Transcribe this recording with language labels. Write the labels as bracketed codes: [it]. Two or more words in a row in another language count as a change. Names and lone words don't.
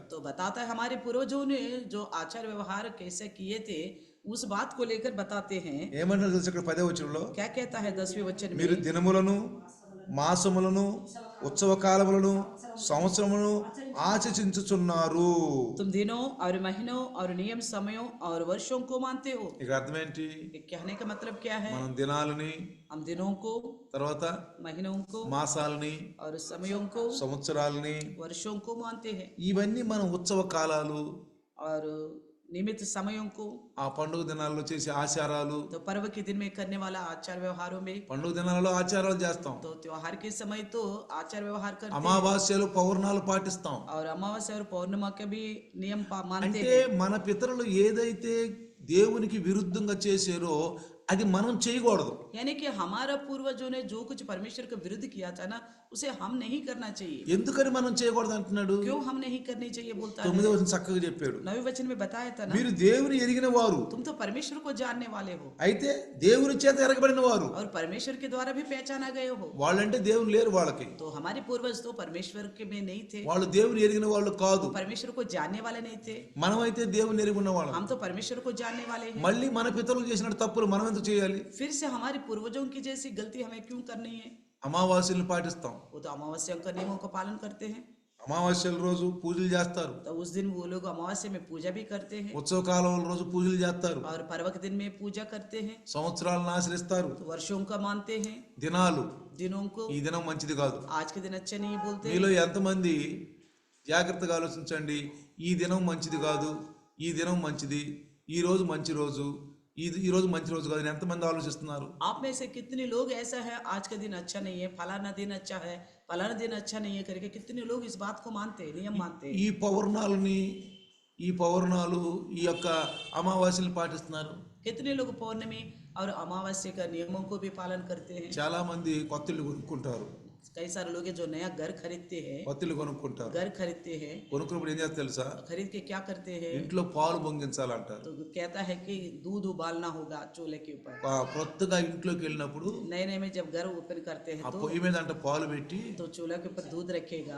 [hi] तो बताता है हमारे पूर्वजों ने जो आचार व्यवहार कैसे किए थे, उस बात को लेकर बताते हैं। [te] ఏమంటారు తెలుసు ఇక్కడ 10వ వచనంలో? [hi] क्या कहता है 10वें वचन [te] మీరు [hi] में, [te] దినములను, మాసములను, ఉత్సవ కాలములను, సంవత్సరములను ఆచరించుచున్నారు. [hi] तुम दिनों और महीनों और नियम समयों और वर्षों को मानते हो। [te] ఇక అర్థం ఏంటి? [hi] ये कहने का मतलब क्या है, [te] మనం దినాలని, [hi] हम दिनों को, [te] తర్వాత [hi] महीनों को [te] మాసాలని, [hi] और समयों को, [te] సంవత్సరాలని, [hi] वर्षों को मानते हैं, [te] ఇవన్నీ మనం ఉత్సవ కాలాలు, [hi] और निमित्त समयों को, [te] ఆ పండుగ దినాల్లో చేసే ఆచారాలు. [hi] तो पर्व के दिन में करने वाला आचार व्यवहारों में, [te] పండుగ దినాలలో ఆచారాలు చేస్తాం, [hi] तो त्योहार के समय तो आचार व्यवहार करते हैं, [te] అమావాస్యలు, పౌర్ణాలు పాటిస్తాం. [hi] और अमावस्या और पौर्णिमा के भी नियम मानते [te] అంటే [hi] हैं। [te] మన పితరులు ఏదైతే దేవునికి విరుద్ధంగా చేశారో అది మనం చేయకూడదు. [hi] यानी कि हमारा पूर्वजों ने जो कुछ परमेश्वर के विरुद्ध किया था ना, उसे हम नहीं करना चाहिए। [te] ఎందుకని మనం చేయకూడదు అంటున్నాడు? [hi] क्यों हम नहीं करनी चाहिए बोलता है। [te] 9వ వచనం చక్కగా చెప్పాడు. [hi] 9वें वचन में बताया था ना, [te] మీరు దేవుని ఎరిగిన వారు, [hi] तुम तो परमेश्वर को जानने वाले हो [te] అయితే దేవుని చేత ఎరగబడిన వారు. [hi] और परमेश्वर के द्वारा भी पहचाना गए हो। [te] వాళ్ళంటే దేవుని లేరు వాళ్ళకి, [hi] तो हमारे पूर्वज तो परमेश्वर के में नहीं थे, [te] వాళ్ళు దేవుని ఎరిగిన వాళ్ళు కాదు. [hi] परमेश्वर को जानने वाले नहीं थे। [te] మనమైతే దేవుని ఎరిగి ఉన్న వాళ్ళం. [hi] हम तो परमेश्वर को जानने वाले हैं। [te] మళ్ళీ మన పితరులు చేసిన తప్పులు మనం ఎందుకు చేయాలి? [hi] फिर से हमारे पूर्वजों की जैसी गलती हमें क्यों करनी है। [te] అమావాస్యలను పాటిస్తాం, [hi] वो तो अमावस्या का नियमों का पालन करते हैं, [te] అమావాస్యల రోజు పూజలు చేస్తారు, [hi] तो उस दिन वो लोग अमावस्या में पूजा भी करते हैं, [te] ఉత్సవ కాలం రోజు పూజలు చేస్తారు, [hi] और पर्व के दिन में पूजा करते हैं, [te] సంవత్సరాలను ఆచరిస్తారు, [hi] तो वर्षों का मानते हैं, [te] దినాలు. [hi] दिनों को। [te] ఈ దినం మంచిది కాదు. [hi] आज के दिन अच्छे नहीं बोलते। [te] మీలో ఎంతమంది జాగ్రత్తగా ఆలోచించండి, ఈ దినం మంచిది కాదు, ఈ దినం మంచిది, ఈ రోజు మంచి రోజు, ఈ రోజు మంచి రోజు కాదు, ఎంతమంది ఆలోచిస్తున్నారు? [hi] आप में से कितने लोग ऐसा है आज का दिन अच्छा नहीं है, फलाना दिन अच्छा है, फलाना दिन अच्छा नहीं है करके कितने लोग इस बात को मानते हैं, नियम मानते हैं। [te] ఈ పౌర్ణాలు ఈ యొక్క అమావాస్యలు పాటిస్తున్నారు. [hi] कितने लोग पौर्णमी और अमावस्या का नियमों को भी पालन करते हैं। [te] చాలా మంది కొత్త ఇల్లు కొనుక్కుంటారు, [hi] कई सारे लोग हैं जो नया घर खरीदते हैं, [te] కొత్త ఇల్లు కొనుక్కుంటారు. [hi] घर खरीदते हैं, [te] కొనుక్కున్నప్పుడు ఏం చేస్తారు తెలుసా? [hi] खरीद के क्या करते हैं, [te] ఇంట్లో పాలు పొంగించాలంటారు. [hi] तो कहता है कि दूध उबालना होगा चूल्हे के ऊपर। [te] కొత్తగా ఇంట్లోకి వెళ్ళినప్పుడు [hi] नए नए में जब घर ओपन करते हैं [te] ఆ పొయ్యి మీద అంట పాలు పెట్టి [hi] तो चूल्हे के ऊपर दूध रखेगा,